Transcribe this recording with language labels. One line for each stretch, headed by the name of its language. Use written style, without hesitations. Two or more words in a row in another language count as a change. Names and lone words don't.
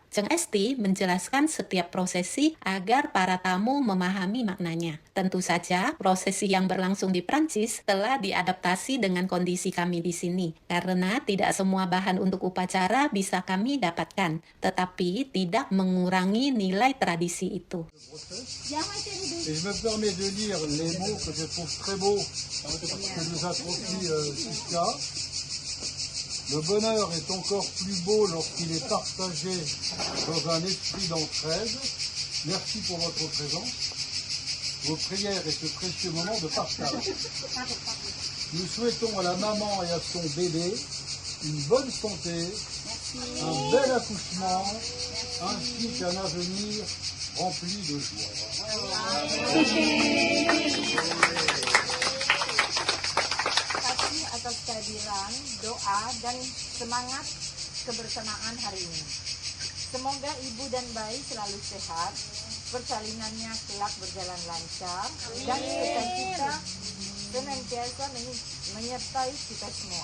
Indonesian: Jeng Esti menjelaskan setiap prosesi agar para tamu memahami maknanya. Tentu saja, prosesi yang berlangsung di Prancis telah diadaptasi dengan kondisi kami di sini, karena tidak semua bahan untuk upacara bisa kami dapatkan, tetapi tidak mengurangi nilai tradisi itu.
French: Et je me permets de lire les mots que je trouve très beaux que nous a transmis Siska. Le bonheur est encore plus beau lorsqu'il est partagé dans un esprit d'entraide. Merci pour votre présence, vos prières et ce précieux moment de partage. Nous souhaitons à la maman et à son bébé une bonne santé, un bel accouchement, ainsi qu'un avenir rempli de joie.
Indonesian: Kasih atas kehadiran, doa, dan semangat kebersamaan hari ini. Semoga ibu dan bayi selalu sehat, persalinannya kelak berjalan lancar, dan sukacita senantiasa menyertai kita semua.